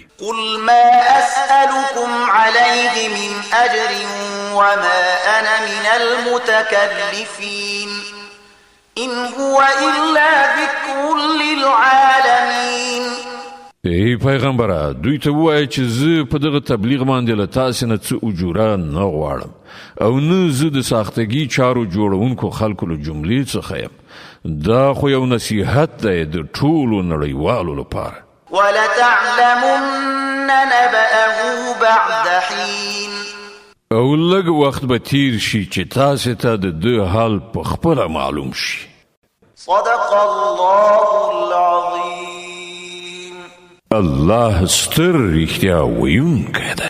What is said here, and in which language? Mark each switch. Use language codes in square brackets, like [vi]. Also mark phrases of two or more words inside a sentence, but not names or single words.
[ar] قل ما أسألكم عليه من أجر وما أنا من المتكلفين إن هو إلا ذكر للعالمين. [ps] ای پیغمبره دوی ته ووایه چې زه په دغه تبلیغ باندې له تاسې نه څه اجوره نه غواړم او نه زه د ساختګي چارو جوړونکو خلکو له جملې څخه یم. دا خو یو نصیحت دی د ټولو نړیوالو لپاره. [ar] ولتعلمن نبأه بعد حين. [ps] او لږ وخت به تیر شي چې تاسې ته د ده حال په خپله معلوم شي. [ar] صدق الله العظيم. [ps] الله ستر رښتیا ویونکی دی.